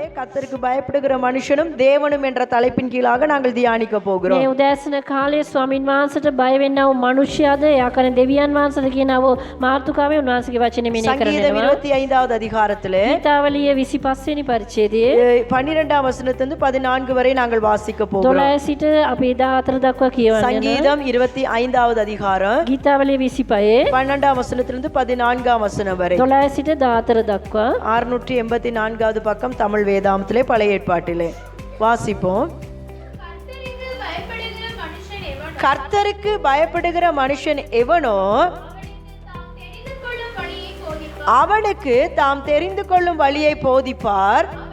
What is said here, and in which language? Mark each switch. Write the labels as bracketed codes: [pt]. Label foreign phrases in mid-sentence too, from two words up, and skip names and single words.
[ta] கர்த்தருக்கு பயப்படுகிற மனுஷனும் தேவனும் என்ற தலைப்பின் கீழாக நாங்கள் தியானிக்க போகிறோம். [si] මේ උදෑසන කාලයේ ස්වාමින් වහන්සේට බය වෙන්නව මනුෂ්‍යයාද යාකරන දෙවියන් වහන්සේද කියනව මාතෘකාවේ උන්වහන්සේගේ වචනේ මෙනෙහි [ta] சங்கீதம் [si] කරනවා. [ta] 25வது அதிகாரத்திலே [si] ගීතාවලිය 25 වෙනි පරිච්ඡේදයේ [ta] 12ஆம் வசனத்திலிருந்து 14 வரை நாங்கள் வாசிக்க போகிறோம். [si] 12 සිට අපි 14 දක්වා කියවන්නේ. [ta] சங்கீதம் 25வது அதிகாரம் [si] ගීතාවලිය 25 [ta] 12ஆம் வசனத்திலிருந்து 14ஆம் வசனம் வரை [si] 12 සිට 14 දක්වා [ta] 684வது பக்கம் தமிழ் வேதாமத்திலே பழைய ஏற்பாட்டிலே வாசிப்போம். கர்த்தருக்கு பயப்படுகிற மனுஷன் எவனோ அவனுக்கு தாம் தெரிந்து கொள்ளும் வழியை போதிப்பார்.